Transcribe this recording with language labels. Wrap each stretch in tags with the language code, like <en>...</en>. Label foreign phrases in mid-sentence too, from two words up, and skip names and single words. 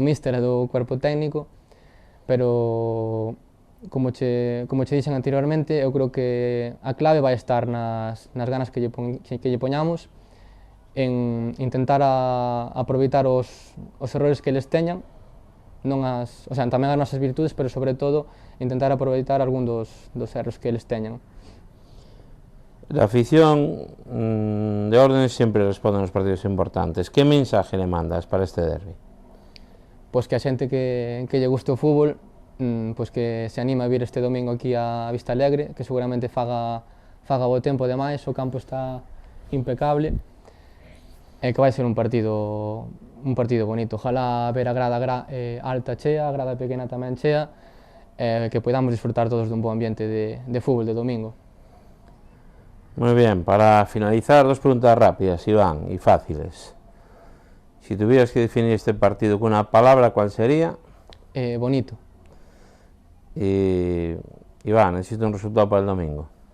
<gl>míster e do</gl> <es>cuerpo técnico,</es> <gl>pero como che dixen anteriormente, eu creo que a clave vai estar nas ganas que lle poñamos, en intentar aproveitar os errores que eles teñan, tamén as nosas virtudes, pero sobre todo intentar aproveitar algún dos erros que eles teñan.</gl> <es>La afición de Órdenes siempre responde en los partidos importantes. ¿Qué mensaje le mandas para este derbi?</es> <gl>Pois que a xente que lle guste o fútbol, pois que se anima a vir este domingo aquí a Vista Alegre, que seguramente faga bo tempo, ademais, o campo está impecable, e que vai ser un partido bonito. Ojalá ver a grada alta chea, a grada pequena tamén chea, que podamos disfrutar todos dun bo ambiente de fútbol de domingo.</gl> <es>Muy bien, para finalizar, dos preguntas rápidas, Iván, y fáciles. Si tuvieras que definir este partido con una palabra, ¿cuál sería? Bonito. Y Iván, necesito un resultado para el domingo.</es>